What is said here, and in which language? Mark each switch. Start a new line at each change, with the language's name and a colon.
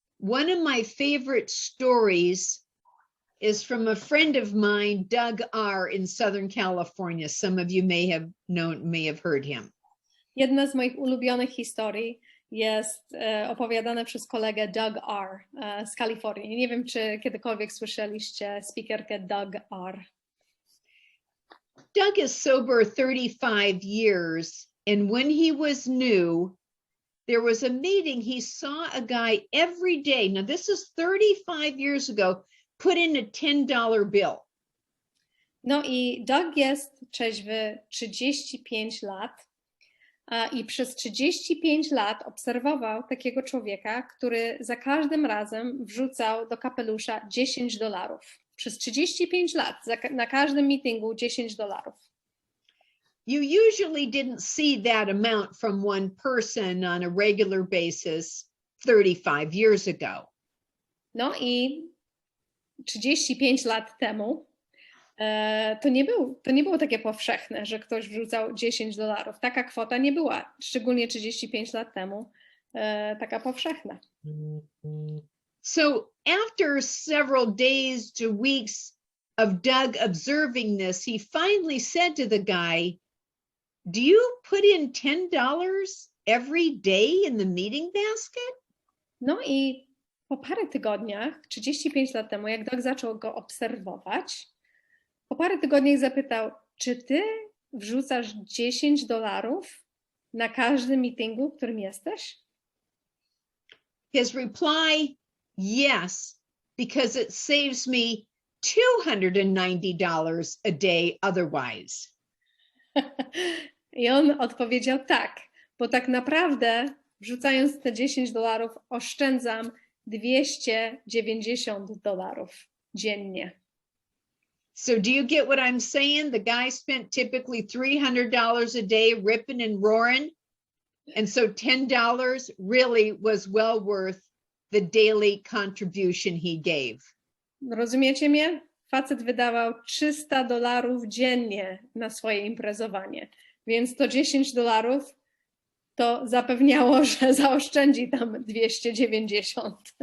English: One of my favorite stories is from a friend of mine, Doug R. in Southern California. Some of you may have heard him.
Polish: Jedna z moich ulubionych historii jest opowiadana przez kolegę Doug R. Z Kalifornii. Nie wiem, czy kiedykolwiek słyszeliście speakerkę Doug R.
English: Doug is sober 35 years, and when he was new, there was a meeting. He saw a guy every day. Now, this is 35 years ago, put in a $10 bill.
Polish: No i Doug jest trzeźwy 35 lat i przez 35 lat obserwował takiego człowieka, który za każdym razem wrzucał do kapelusza $10. Przez 35 lat, na każdym meetingu $10.
English: You usually didn't see that amount from one person on a regular basis 35 years ago.
Polish: No i 35 lat temu to nie było takie powszechne, że ktoś wrzucał $10. Taka kwota nie była, szczególnie 35 lat temu, taka powszechna.
English: So after several days to weeks of Doug observing this, he finally said to the guy, do you put in $10 every day in the meeting basket?
Polish: No i po parę tygodniach, 35 lat temu, jak Doug zaczął go obserwować, po parę tygodniach zapytał, czy ty wrzucasz $10 na każdym meetingu, w którym jesteś?
English: His reply, yes, because it saves me $290 a day otherwise.
Polish: I on odpowiedział tak, bo tak naprawdę wrzucając te $10 oszczędzam $290 dziennie.
English: So do you get what I'm saying? The guy spent typically $300 a day ripping and roaring. And so $10 really was well worth the daily contribution he gave.
Polish: Rozumiecie mnie? Facet wydawał $300 dziennie na swoje imprezowanie, więc to $10 to zapewniało, że zaoszczędzi tam 290.